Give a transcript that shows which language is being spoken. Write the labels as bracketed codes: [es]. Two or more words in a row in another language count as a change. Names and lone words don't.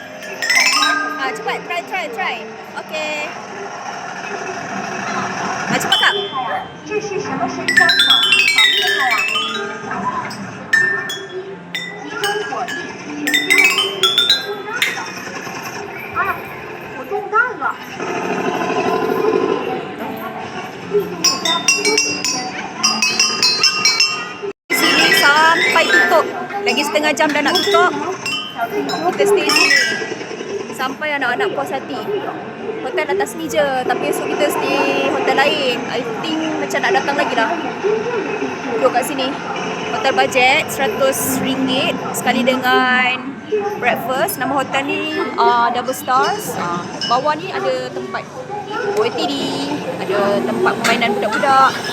[ms] Cepat, try. Okay. Cepat. [zh] 么深山吗？好厉害啊！集中火力，全家啊！我中弹了！ [ms] Sini sampai tutup. Lagi setengah jam dah nak tutup. Kita stay sini sampai anak-anak puas hati. Hotel atas ni je, tapi esok kita stay hotel lain. [en] I think [ms] macam nak datang lagi lah. Duduk kat sini. Hotel bajet RM100 sekali dengan breakfast. Nama hotel ni Double Stars. Bawah ni ada tempat OATD, ada tempat permainan budak-budak.